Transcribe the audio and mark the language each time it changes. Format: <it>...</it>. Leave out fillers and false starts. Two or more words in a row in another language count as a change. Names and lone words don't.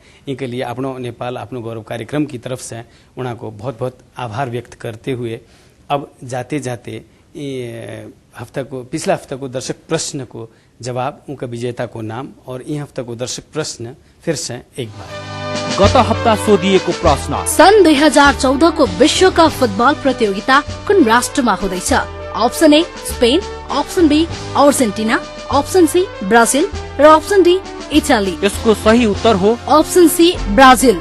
<hi>इनके लिए अपनो नेपाल अपनो गौरव कार्यक्रम की तरफ से उन्हों को बहुत बहुत आभार व्यक्त करते हुए अब जाते जाते पिछला हफ्ता को दर्शक प्रश्न को जवाब उनका विजेता को नाम और यह हफ्ता को दर्शक प्रश्न फिर से एक बार</hi> <ne>गत हप्ता सोधिएको प्रश्न सन् 2014 को विश्व कप फुटबल प्रतियोगिता कुन राष्ट्रमा हुँदैछ? अप्सन ए स्पेन, अप्सन बी अर्जेन्टिना, अप्सन सी ब्राजिल र अप्सन डी इटाली। यसको सही उत्तर हो अप्सन सी ब्राजिल।</ne>